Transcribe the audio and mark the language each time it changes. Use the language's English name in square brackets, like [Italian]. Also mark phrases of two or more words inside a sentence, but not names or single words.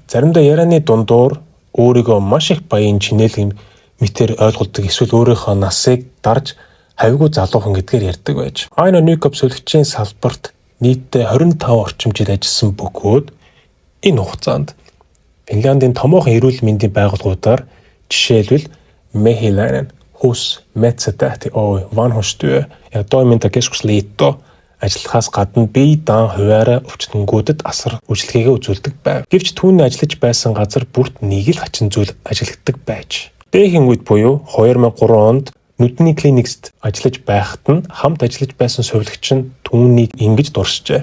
[Mongolian] Заримдаа ярианы дундуур өөрийгөө маш их баян чинээл мэтэр ойлгуулдаг эсвэл өөрийнхөө насыг дарж хавьгүй залуухан гэдгээр ярьдаг байж. Айна Ньюкоп сувилагчийн салбарт нийтдээ 25 орчим жил ажилласан бөгөөд энэ хугацаанд Финляндийн томоохон эрүүл мэндийн байгууллагуудаар жишээлбэл Mehiläinen hus Metsätähti Oy vanhustyö ja toimintakeskusliitto ажиллахаас гадна бие даан хуваараа өвчтөнгүүдэд асар үйлчлэгээ үзүүлдэг байв. Гэвч түүний ажиллаж байсан газар бүрт нэг л хачин зүйл ажилладаг байж. Дээхэн үед буюу 2003 онд нүдний клиникт ажиллаж байхад нь хамт ажиллаж байсан сувилагч нь түүнийг ингэж дурсжээ.